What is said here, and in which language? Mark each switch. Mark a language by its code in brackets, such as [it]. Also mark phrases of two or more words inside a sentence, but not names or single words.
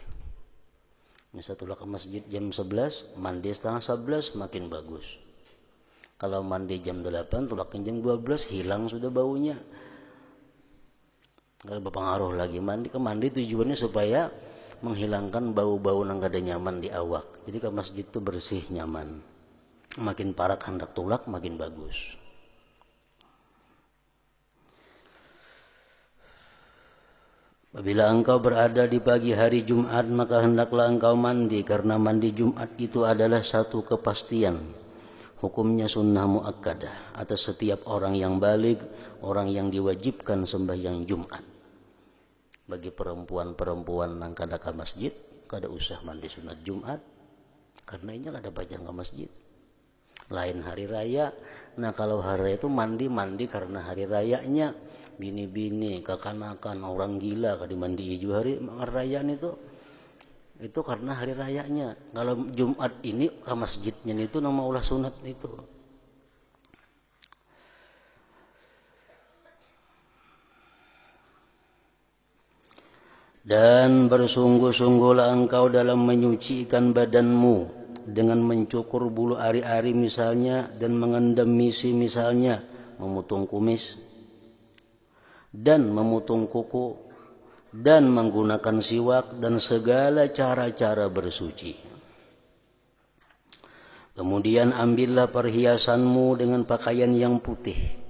[id] Misalnya ke masjid jam 11, mandi setengah 11 makin bagus. [bjn] Kalau mandi jam 8, tulakin jam 12, hilang sudah baunya. [id] Kalau berpengaruh lagi mandi tujuannya supaya menghilangkan bau-bau yang kada nyaman di awak. Jadi ke masjid itu bersih, nyaman. [bjn] Makin parak hendak tulak makin bagus. [id] Apabila engkau berada di pagi hari Jumat, maka hendaklah engkau mandi, karena mandi Jumat itu adalah satu kepastian. Hukumnya sunnah muakkadah atas setiap orang yang baligh, orang yang diwajibkan sembahyang Jumat. Bagi perempuan-perempuan yang kada ke masjid, kada usah mandi sunat Jumat, karena ini kada bajang ke masjid. Lain hari raya. Nah kalau hari raya itu mandi karena hari rayanya. [bjn] Bini-bini, kekanakan, orang gila kada mandi juga hari rayaan itu karena hari rayanya. Kalau Jumat ini ke masjidnya itu nama ulah sunat itu. [id] Dan bersungguh-sungguhlah engkau dalam menyucikan badanmu dengan mencukur bulu ari-ari misalnya, dan mengendam misi misalnya, memotong kumis dan memotong kuku, dan menggunakan siwak, dan segala cara-cara bersuci. Kemudian ambillah perhiasanmu dengan pakaian yang putih.